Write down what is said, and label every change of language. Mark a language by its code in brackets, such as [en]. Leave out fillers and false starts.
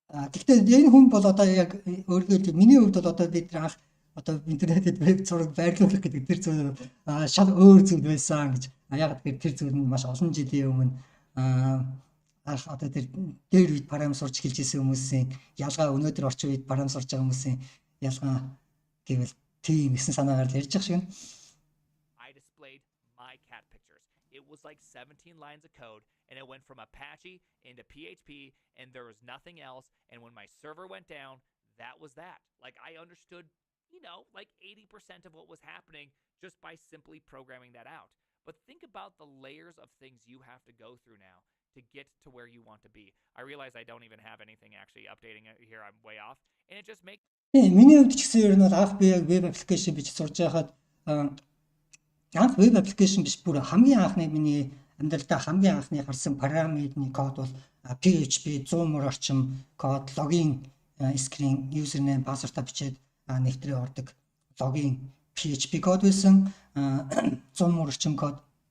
[mn] Гэхдээ энэ хүн бол одоо яг өөрөөр миний хувьд бол одоо бид анх одоо интернетэд веб зураг байрлуулах гэдэг тэр зүйл шал өөр зүйл байсан гэж. Яг тэгэхээр тэр зүйл нь маш олон жилийн өмнө одоо тэр дээр үед программ сурч эхэлж исэн хүмүүсийн ялгаа өнөөдөр орчин үед программ сурч байгаа хүмүүсийн ялгаа гэвэл тийм гэсэн санаагаар л ярьж байгаа шиг. [en] I displayed my cat pictures. It was like 17 lines of code and it went from Apache into PHP and there was nothing else, and when my server went down, that was that. Like I understood, like 80% of what was happening just by simply programming that out. But think about the layers of things you have to go through now to get to where you want to be. I realize I don't even have anything actually updating it here. I'm way off. And it just makes [mn] Миний хувьд ч гэсэн ер нь бол анх би яг веб аппликейшн бич сурж байхад анх веб аппликейшн биш бүр хамгийн анхны миний амьдралдаа хамгийн анхны гарсан программын код бол PHP 100 мөр орчим код, логин скрин, юзернейм, пассвордаа бичээд нэвтрээ ордог логин PHP код байсан 100 мөр орчим код.